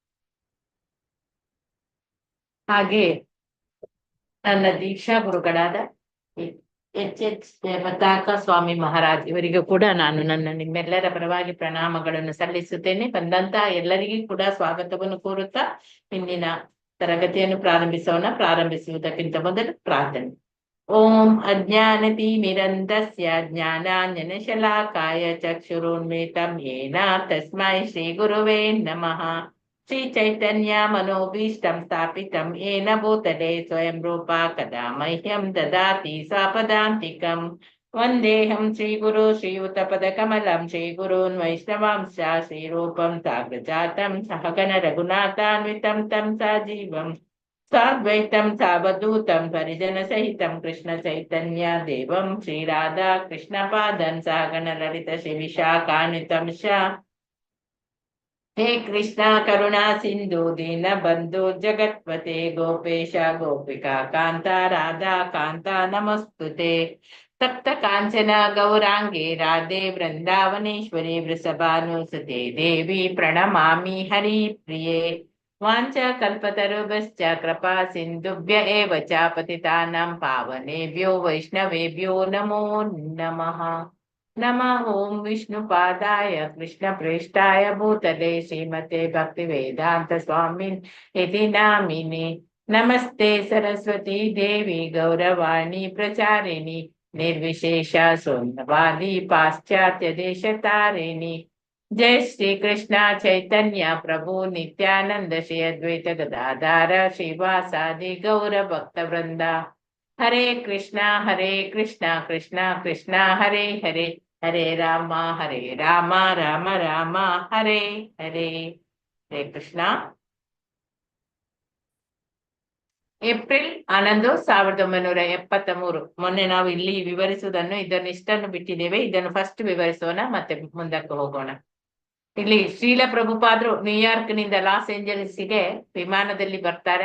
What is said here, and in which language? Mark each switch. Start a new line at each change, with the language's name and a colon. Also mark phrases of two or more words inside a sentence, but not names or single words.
Kannada: ಹಾಗೆ ನನ್ನ ದೀಕ್ಷಾ ಗುರುಗಳಾದ ಎಚ್ ಪತಾಕ ಸ್ವಾಮಿ ಮಹಾರಾಜ್ ಇವರಿಗೂ ಕೂಡ ನಾನು ನಿಮ್ಮೆಲ್ಲರ ಪರವಾಗಿ ಪ್ರಣಾಮಗಳನ್ನು ಸಲ್ಲಿಸುತ್ತೇನೆ. ಬಂದಂತಹ ಎಲ್ಲರಿಗೂ ಕೂಡ ಸ್ವಾಗತವನ್ನು ಕೋರುತ್ತಾ ಇಂದಿನ ತರಗತಿಯನ್ನು ಪ್ರಾರಂಭಿಸುವುದಕ್ಕಿಂತ ಮೊದಲು ಪ್ರಾರ್ಥನೆ.
Sanskrit: ಓಂ ಅಜ್ಞಾನತಿಮಿರಂಧಸ್ಯ ಜ್ಞಾನಾಂಜನಶಲಾಕಾಯ ಚಕ್ಷುರುನ್ಮಿಲಿತಂ ಯೇನ ತಸ್ಮೈ ಶ್ರೀ ಗುರುವೇ ನಮಃ. ಶ್ರೀ ಚೈತನ್ಯ ಮನೋಭೀಷ್ಟಂ ಸ್ಥಾಪಿತಂ ಯೇನ ಭೂತಲೆ ಸ್ವಯಂ ರೂಪ ಕದಾ ಮಹ್ಯಂ ದದಾತಿ ಸ್ವಪದಾಂತಿಕಂ. ವಂದೇಹಂ ಶ್ರೀ ಗುರು ಶ್ರೀಯುತಪದ ಕಮಲಂ ಶ್ರೀ ಗುರೂನ್ ವೈಷ್ಣವಾಂಶ ಶ್ರೀರೂಪಂ ಸಾಗ್ರಜಾತಂ ಸಹಗಣ ರಘುನಾಥಾನ್ವಿತಂ ತಂ ಸಜೀವಂ ಸಾದ್ವೈತಂ ಸಾವಧೂತಂ ಪರಿಜನ ಸಹಿತಂ ಕೃಷ್ಣ ಚೈತನ್ಯ ದೇವಂ ಶ್ರೀ ರಾಧಾ ಕೃಷ್ಣ ಪಾದಂ ಸಹಗಣ ಲಲಿತ ಶ್ರೀ ವಿಶಾಖಾನ್ವಿತಂ ಶಾ. ಹೇ ಕೃಷ್ಣ ಕರುಣಾ ಸಿಂಧು ದೀನ ಬಂಧು ಜಗತ್ಪತೆ ಗೋಪೇಶ ಗೋಪಿಕಾ ಕಾಂತ ರಾಧಾ ಕಾಂತ ನಮಸ್ತುತೆ. ತಪ್ತ ಕಾಂಚನ ಗೌರಾಂಗೆ ರಾಧೆ ವೃಂದಾವನೇಶ್ವರಿ ವೃಷಭಾನುಸುತೆ ದೇವಿ ಪ್ರಣಮಾಮಿ ಹರಿ ಪ್ರಿಯೇ. ವಾಂಚ ಕಲ್ಪತರುಭ್ಯಶ್ಚ ಕೃಪಾ ಸಿಂಧುಭ್ಯ ಏವ ಚ ಪತಿತಾನಾಂ ಪಾವನೇಭ್ಯೋ ವೈಷ್ಣವೇಭ್ಯೋ ನಮೋ ನಮಃ. ನಮಃ ಓಂ ವಿಷ್ಣುಪಾದಾಯ ಕೃಷ್ಣಪ್ರೇಷ್ಠಾಯ ಭೂತಲೆ ಶ್ರೀಮತೆ ಭಕ್ತಿ ವೇದಾಂತ ಸ್ವಾಮಿನ್ ಇತಿ ನಾಮಿನೆ. ನಮಸ್ತೆ ಸರಸ್ವತಿ ದೇವಿ ಗೌರವಾಣಿ ಪ್ರಚಾರಿಣಿ ನಿರ್ವಿಶೇಷ ಶೂನ್ಯವಾದಿ ಪಾಶ್ಚಾತ್ಯ ದೇಶ ತಾರಿಣಿ. ಜಯ ಶ್ರೀ ಕೃಷ್ಣ ಚೈತನ್ಯ ಪ್ರಭು ನಿತ್ಯಾನಂದ ಶ್ರೀ ಅದ್ವೈತ ಗದಾಧಾರ ಶ್ರೀವಾಸಾದಿ ಗೌರ ಭಕ್ತ ವೃಂದ. ಹರೇ ಕೃಷ್ಣ ಕೃಷ್ಣ ಕೃಷ್ಣ ಹರೇ ಹರೇ ಹರೇ ರಾಮ ರಾಮ ರಾಮ ಹರೇ ಹರೇ. ಹರೇ ಕೃಷ್ಣ.
Kannada: ಏಪ್ರಿಲ್ 11, 1973. ಮೊನ್ನೆ ನಾವು ಇಲ್ಲಿ ವಿವರಿಸುವುದನ್ನು ಇದನ್ನಿಷ್ಟನ್ನು ಬಿಟ್ಟಿದ್ದೇವೆ. ಇದನ್ನು ಫಸ್ಟ್ ವಿವರಿಸೋಣ, ಮತ್ತೆ ಮುಂದಕ್ಕೆ ಹೋಗೋಣ. ಇಲ್ಲಿ ಶ್ರೀಲ ಪ್ರಭುಪಾದರು ನ್ಯೂಯಾರ್ಕ್ ನಿಂದ ಲಾಸ್ ಏಂಜಲೀಸ್ಗೆ ವಿಮಾನದಲ್ಲಿ ಬರ್ತಾರೆ.